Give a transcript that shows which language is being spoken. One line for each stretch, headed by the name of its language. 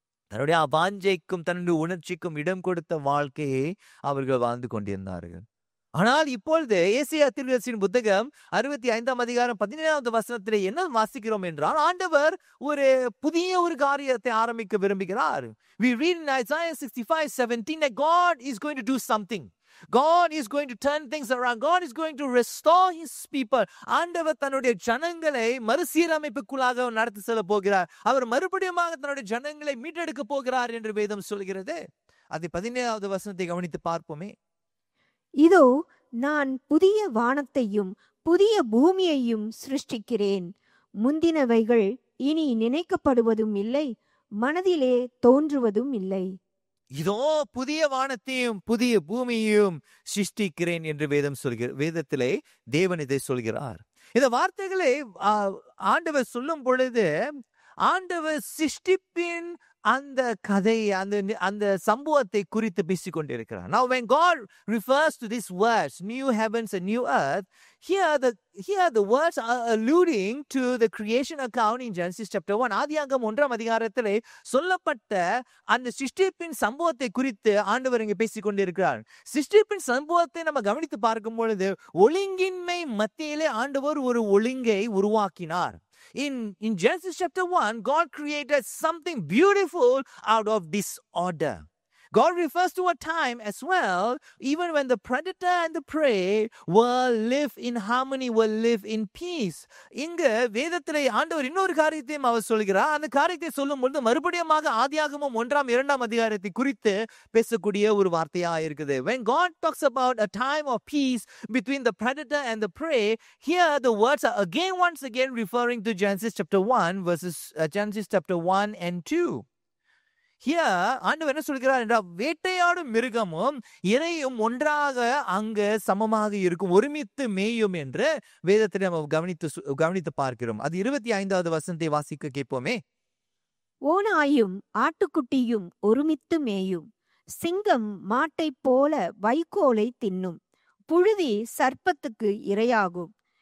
Tamil: தன்னுடைய வாஞ்சைக்கும் தன்னுடைய உணர்ச்சிக்கும் இடம் கொடுத்த வாழ்க்கையை அவர்கள் வாழ்ந்து கொண்டிருந்தார்கள். ஆனால் இப்பொழுது ஏசாயா தீர்க்கதரிசியின் புத்தகம் 65ஆம் அதிகாரம் 17வது வசனத்திலே என்ன வாசிக்கிறோம் என்றால், ஆண்டவர் ஒரு புதிய ஒரு காரியத்தை ஆரம்பிக்க விரும்புகிறார்.
English: We read in Isaiah 65:17 that God is going to do something. God is going to turn things around. God is going to restore his people.
Tamil: ஆண்டவர் தன்னுடைய ஜனங்களை மறுசீரமைப்புக்குள்ளாக நடத்தி செல்ல போகிறார். அவர் மறுபடியும் தன்னுடைய ஜனங்களை மீட்டெடுக்க போகிறார் என்று வேதம் சொல்கிறது. அதை 17வது வசனத்தை கவனித்து பார்ப்போமே. இதோ நான் புதிய வானத்தையும் புதிய பூமியையும் சிருஷ்டிக்கிறேன். முந்தினவைகள் இனி நினைக்கப்படுவதும் இல்லை, மனதிலே தோன்றுவதும் இல்லை. இதோ புதிய வானத்தையும் புதிய பூமியையும் சிருஷ்டிக்கிறேன் என்று வேதத்திலே தேவன் இதை சொல்கிறார். இந்த வார்த்தைகளை ஆண்டவர் சொல்லும் பொழுது ஆண்டவர் சிருஷ்டிப்பின் அந்த கதை அந்த சம்பவத்தை குறித்து பேசிக் கொண்டிருக்கிறார்.
English: Now when God refers to these words, new heavens and new earth, here the words are alluding to the creation account in Genesis chapter 1.
Tamil: ஆதியாகமம் 1ஆம் அதிகாரத்திலே சொல்லப்பட்ட அந்த சிருஷ்டிப்பின் சம்பவத்தை குறித்து ஆண்டவர் இங்கே பேசிக் கொண்டிருக்கிறார். சிருஷ்டிப்பின் சம்பவத்தை நம்ம கவனித்து பார்க்கும் பொழுது ஒழுங்கின்மை மத்தியிலே ஆண்டவர் ஒரு ஒழுங்கை உருவாக்கினார்.
English: In Genesis chapter 1, God created something beautiful out of disorder. God refers to a time as well, even when the predator and the prey will live in harmony, will live in peace.
Tamil: இங்க வேதத்திலே ஆண்டவர் இன்னொரு காரியத்தையும் அவர் சொல்கிறார். அந்த காரியத்தை சொல்லும் பொழுது மறுபடியுமாக ஆதியாகமம் 1ஆம் 2ஆம் அதிகாரத்தை குறித்து பேசக்கூடிய ஒரு வார்த்தையா இருக்குது.
English: When God talks about a time of peace between the predator and the prey, here the words are once again referring to Genesis chapter 1 verses Genesis chapter 1 and 2.
Tamil: Here ஆண்டவர் என்ன சொல்கிறார் என்றால் வேட்டையாடும் மிருகமும் இரையும் ஒன்றாக அங்கு சமமாக இருக்கும், ஒருமித்து மேயும் என்று வேதத்தை நம்ம கவனித்து பார்க்கிறோம். அது 25வது வசனத்தை வாசிக்க கேட்போமே. ஓநாயும் ஆட்டுக்குட்டியும் ஒருமித்து மேயும், சிங்கம் மாட்டைப் போல வைக்கோலை தின்னும், புழுதி சர்ப்பத்துக்கு இரையாகும்.